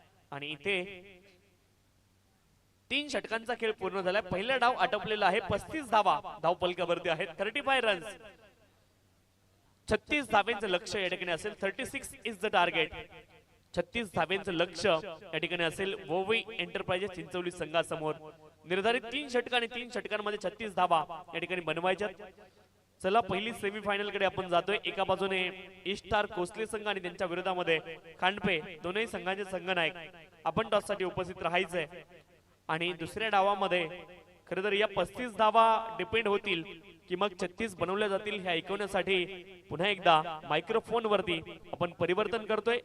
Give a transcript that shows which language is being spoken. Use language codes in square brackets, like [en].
[mr] आणि इथे 3 षटकांचा खेळ पूर्ण झालाय. पहिला डाव आटोपलेला आहे. 35 धावा धावफलकावरती आहेत. 35 रन्स. 36 धावेंचं लक्ष या ठिकाणी असेल. [en] 36 is the target. [mr] 36 धावेंचं लक्ष या ठिकाणी असेल. वोवी एंटरप्राइजेस चिंचवली संघासमोर. निर्धारित 3 षटक आणि 3 षटकांमध्ये 36 धावा या ठिकाणी बनवायच्या. चला पहिली सेमीफायनल कडे आपण जातोय. एका बाजूने ईस्टार कोसले संघ आणि त्यांच्या विरोधामध्ये खांडपे. दोनही संघांचे संघनायक आपण टॉस साठी उपस्थित राहायचंय. आणि दुसऱ्या डावामध्ये खरं तर या 35 धावा डिपेंड होतील की मग 36 बनवल्या जातील हे ऐकवण्यासाठी पुन्हा एकदा मायक्रोफोन वरती आपण परिवर्तन करतोय.